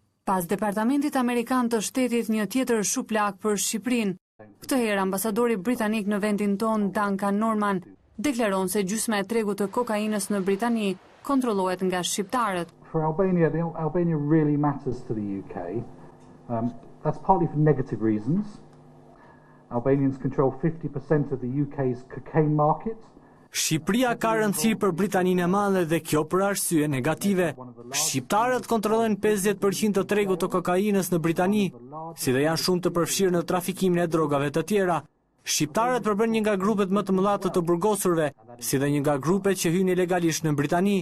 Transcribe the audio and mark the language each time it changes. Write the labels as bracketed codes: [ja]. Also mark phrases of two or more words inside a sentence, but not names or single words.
[sq] Pas Departamentit Amerikan të Shtetit, një tjetër shuplak për Shqipërinë. Këtë herë ambasadori britanik në vendin ton, Duncan Norman, deklaron se gjysma e tregut të kokainës në Britani kontrollohet nga shqiptarët. [en] For Albania, Albania really matters to the UK. That's partly for negative reasons. Albanians control 50% of the UK's cocaine market. [sq] Shqipëria ka rëndësi për Britaninë e Madhe dhe kjo për arsye negative. Shqiptarët kontrollojnë 50% të tregut të kokainës në Britani, si dhe janë shumë të përfshirë në trafikimin e drogave të tjera. Shqiptarët përbën një nga grupet më të mëdha të burgosurve, si dhe një nga grupet që hyjnë ilegalisht në Britani.